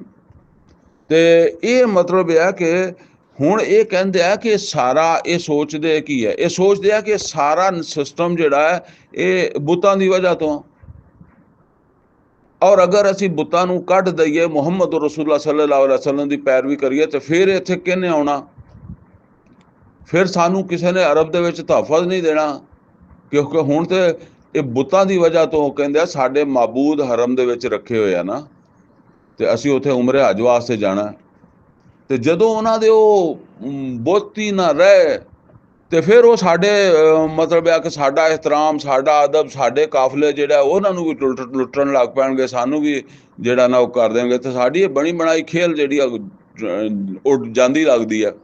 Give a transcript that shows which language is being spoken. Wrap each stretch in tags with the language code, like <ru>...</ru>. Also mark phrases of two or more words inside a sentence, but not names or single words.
<pa>ਤੇ ਇਹ ਮਤਲਬ ਇਹ ਹੈ ਕਿ ਹੁਣ ਇਹ ਕਹਿੰਦੇ ਆ ਕਿ ਸਾਰਾ, ਇਹ ਸੋਚਦੇ ਕੀ ਹੈ, ਇਹ ਸੋਚਦੇ ਆ ਕਿ ਸਾਰਾ ਸਿਸਟਮ ਜਿਹੜਾ ਹੈ ਇਹ ਬੁੱਤਾਂ ਦੀ ਵਜ੍ਹਾ ਤੋਂ। ਔਰ ਅਗਰ ਅਸੀਂ ਬੁੱਤਾਂ ਨੂੰ ਕੱਢ ਦਈਏ, ਮੁਹੰਮਦ</pa> <ar>رسول الله صلى الله عليه وسلم</ar> <pa>ਦੀ ਪੈਰਵੀ ਕਰੀਏ ਤੇ ਫਿਰ ਇੱਥੇ ਕਿਹਨੇ ਆਉਣਾ? ਫਿਰ ਸਾਨੂੰ ਕਿਸੇ ਨੇ ਅਰਬ ਦੇ ਵਿੱਚ ਤਹਫੁਜ਼ ਨਹੀਂ ਦੇਣਾ, ਕਿਉਂਕਿ ਹੁਣ ਤੇ ਇਹ ਬੁੱਤਾਂ ਦੀ ਵਜ੍ਹਾ ਤੋਂ ਕਹਿੰਦੇ ਆ ਸਾਡੇ ਮਾਬੂਦ ਹਰਮ ਦੇ ਵਿੱਚ ਰੱਖੇ ਹੋਏ ਆ ਨਾ, ਤੇ ਅਸੀਂ ਉੱਥੇ ਉਮਰੇ ਹਜ ਵਾਸਤੇ ਜਾਣਾ। ਤੇ ਜਦੋਂ ਉਹਨਾਂ ਦੇ ਉਹ ਬੁੱਤ ਹੀ ਨਾ ਰਹੇ ਤੇ ਫਿਰ ਉਹ ਸਾਡੇ ਮਤਲਬ ਆ ਕਿ ਸਾਡਾ ਇਹਤਰਾਮ, ਸਾਡਾ ਅਦਬ, ਸਾਡੇ ਕਾਫਲੇ ਜਿਹੜਾ ਉਹਨਾਂ ਨੂੰ ਵੀ ਲੁੱਟਣ ਲੱਗ ਪੈਣਗੇ, ਸਾਨੂੰ ਵੀ ਜਿਹੜਾ ਨਾ ਉਹ ਕਰ ਦੇਣਗੇ, ਤੇ ਸਾਡੀ ਇਹ ਬਣੀ ਬਣਾਈ ਖੇਲ ਜਿਹੜੀ ਆ ਉੱਡ ਜਾਂਦੀ ਲੱਗਦੀ ਆ।</pa>